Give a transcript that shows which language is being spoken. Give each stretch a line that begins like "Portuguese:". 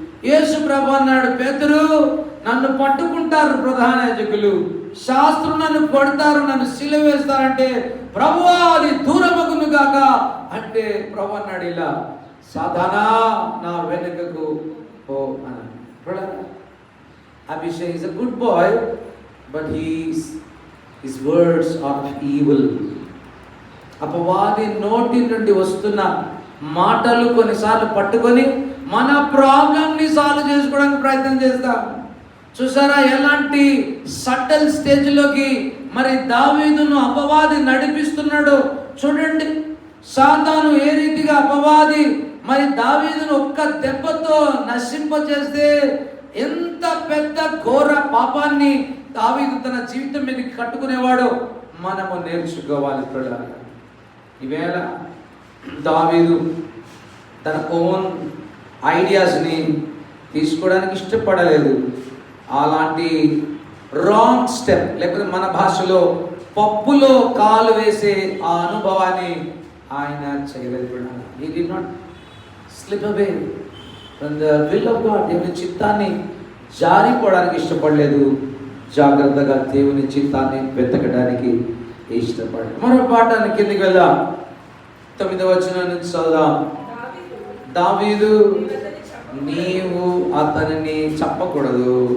Telugu: యేసు ప్రభు అన్నాడు, పేతురు నన్ను పట్టుకుంటారు ప్రధాన యాజకులు, శాస్త్రులు నన్ను కొడతారు, నన్ను సిలువ వేస్తారంటే ప్రభువా అది దూరమగును గాక అంటే ప్రభు అన్నాడు, ఇలా సాధానా నా వెనుకకు పో అన్నాడు.
English: Abhishek is a good boy, but his words are evil.
Telugu: అపవాది నోటి నుండి వస్తున్న మాటలు కొన్నిసార్లు పట్టుకొని మన
English: ప్రాబ్లంని సాల్వ్
Telugu: చేసుకోవడానికి ప్రయత్నం చేస్తాం. చూసారా ఎలాంటి
English: subtle స్టేజ్లోకి
Telugu: మరి దావీదును అపవాది నడిపిస్తున్నాడో చూడండి. సాతాను ఏ రీతిగా అపవాది మరి దావీదును ఒక్క దెబ్బతో నశింపజేస్తే ఎంత పెద్ద ఘోర పాపాన్ని దావీదు తన జీవితం మీద కట్టుకునేవాడో మనము నేర్చుకోవాలి. ఈవేళ దావీదు తన
English: own ఐడియాస్ని
Telugu: తీసుకోవడానికి ఇష్టపడలేదు. అలాంటి
English: wrong step,
Telugu: లేకపోతే మన భాషలో పప్పులో కాలు వేసే ఆ అనుభవాన్ని ఆయన చేయలేదు.
English: He did not slip away from the will of God.
Telugu: దేవుని చిత్తాన్ని జారిపోవడానికి ఇష్టపడలేదు, జాగ్రత్తగా దేవుని చిత్తాన్ని వెతకడానికి ఇష్టపడ్డాడు. మరో పాఠానికి కిందికి వెళ్దాం. 9వ వచనం నుంచి చదువుదాం. దావీదు నీవు అతనిని చంపకూడదు.